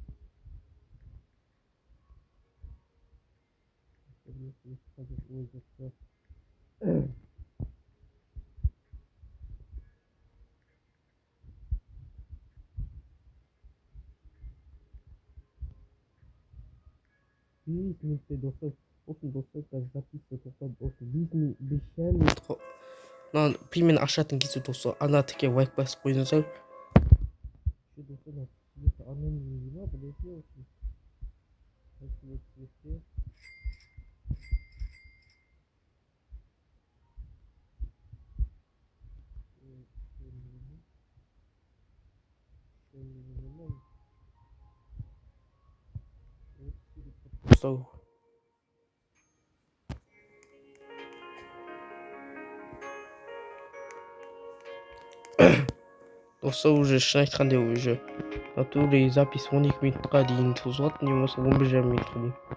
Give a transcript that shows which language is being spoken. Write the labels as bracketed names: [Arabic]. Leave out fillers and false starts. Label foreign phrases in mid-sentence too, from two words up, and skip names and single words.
[Kazakh] Қазір өзі минуттай достар. Осыны достар қазір записывай тоқтады. Осы 5 минут. Мынаны примерно ашатын кезде достар ана тіке лайк басып қойыңыздар. Достар, [Russian] цвета анонимный не надо, подожди очень. Красивый цвет. [Kazakh] Достар. Достар, уже шын айтқанда [Russian] уже натурный запись [Kazakh] 12 минутқа дейін созылады, не болмаса 11,5 минутқа дейін.